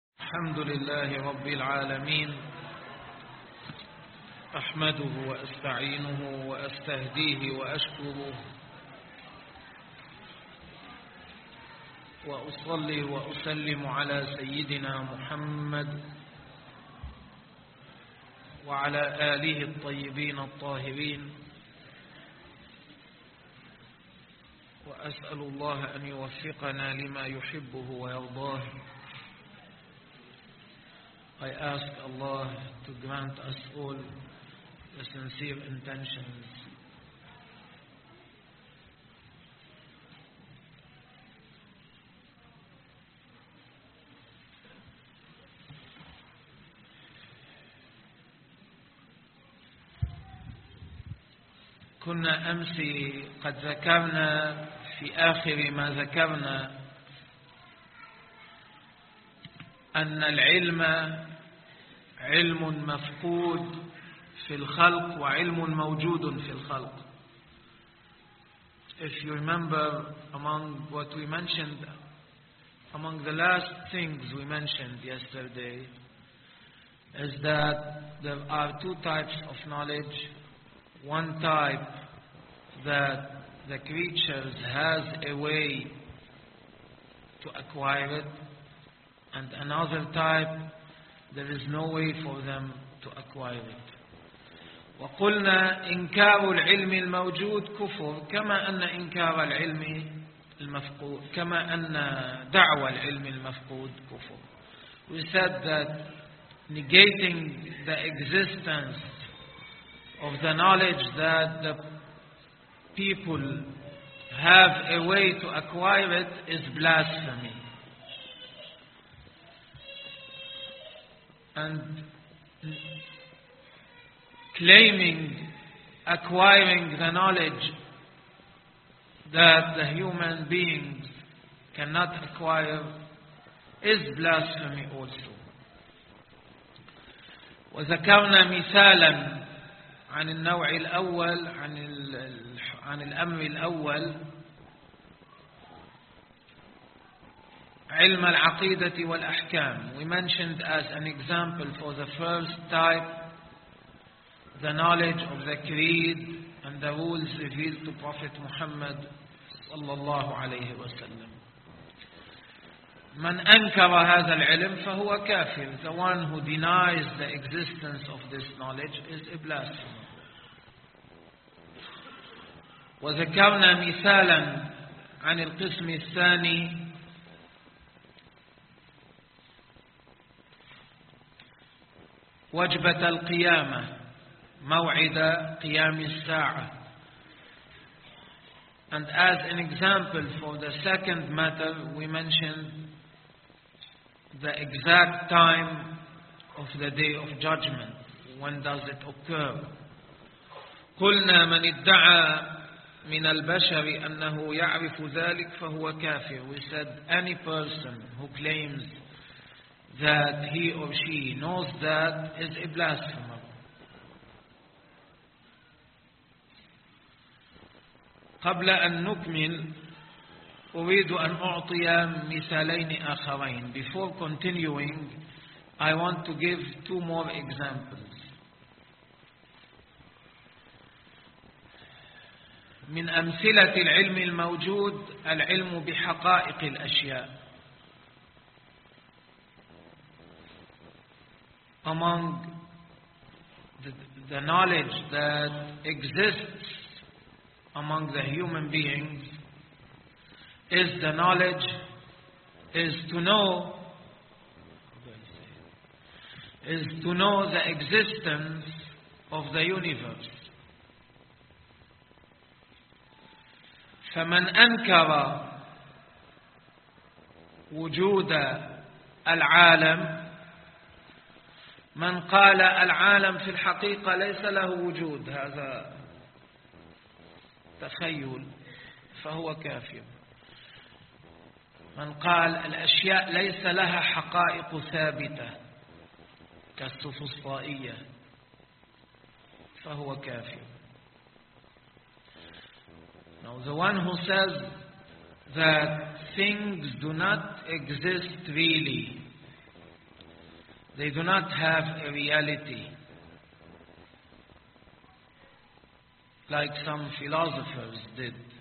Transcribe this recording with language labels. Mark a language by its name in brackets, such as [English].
[Arabic] الحمد لله رب العالمين، أحمده وأستعينه وأستهديه وأشكره، وأصلي وأسلم على سيدنا محمد وعلى آله الطيبين الطاهرين، وأسأل الله أن يوفقنا لما يحبه ويرضاه. [English] I ask Allah to grant us all the sincere intentions. [Arabic] كنا أمس قد ذكرنا في آخر ما ذكرنا أن العلم علم مفقود في الخلق وعلم موجود في الخلق. [English] If you remember among what we mentioned, among the last things we mentioned yesterday, is that there are two types of knowledge. One type that the creatures has a way to acquire it, and another type there is no way for them to acquire it. [Arabic] وقلنا إنكار العلم الموجود كفر، كما أن إنكار العلم المفقود، كما أن دعوى العلم المفقود كفر. [English] We said that negating the existence of the knowledge that the people have a way to acquire it is blasphemy. And claiming acquiring the knowledge that the human beings cannot acquire is blasphemy also. [Arabic] وذكرنا مثالا عن النوع الأول، عن الأمر الأول، علم العقيدة والأحكام. [English] We mentioned as an example for the first type the knowledge of the creed and the rules revealed to Prophet Muhammad [Arabic] صلى الله عليه وسلم. من أنكر هذا العلم فهو كافر. [English] The one who denies the existence of this knowledge is a blasphemer. [Arabic] وذكرنا مثالا عن القسم الثاني، وجبة القيامة، موعد قيام الساعة. [English] And as an example for the second matter, we mentioned the exact time of the day of judgment. When does it occur? [Arabic] قلنا من ادعى من البشر أنه يعرف ذلك فهو كافر. [English] We said any person who claims that he or she knows that is a blasphemer. [Arabic] قبل أن نكمل أريد أن أعطي مثالين آخرين. [English] Before continuing, I want to give two more examples. [Arabic] من أمثلة العلم الموجود العلم بحقائق الأشياء. [English] Among the knowledge that exists among the human beings is the knowledge is to know the existence of the universe. [Arabic] فمن أنكر وجود العالم، من قال العالم في الحقيقة ليس له وجود، هذا تخيل، فهو كافر. من قال الأشياء ليس لها حقائق ثابتة كالسفسطائية فهو كافر. [English] Now the one who says that things do not exist really They do not have a reality. Like some philosophers did.